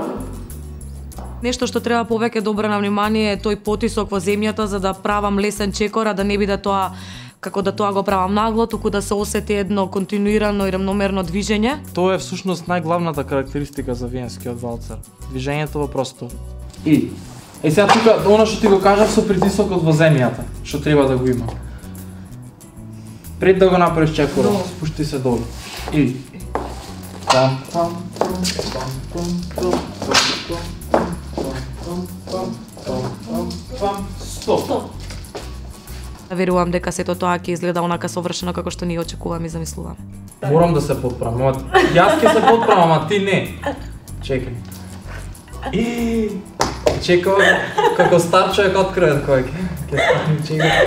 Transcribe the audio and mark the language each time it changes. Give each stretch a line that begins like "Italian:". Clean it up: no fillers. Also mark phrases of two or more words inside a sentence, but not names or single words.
Macedonian: Нешто што треба повеќе да обрна внимание е тој потисок во земјата за да правам лесен чекор, а да не биде тоа како да тоа го правам нагло, туку да се осети едно континуирано и рамномерно движење. Тоа е всушност најглавната карактеристика за виенскиот валцер. Движењето во простор. И сега тука она што ти го кажав со притисокот во земјата, што треба да го има. Пред да го направиш чекорот, спушти се долу. И пам пам пам пам пам пам пам пам стоп. Верувам дека сето тоа ќе изгледа онака совршено како што ние очекуваме и замислуваме. Морам да се подправам. Јас ќе се подправам, ама ти не. Чекај. И чекам како стар човек откроен кој ќе стане чекај.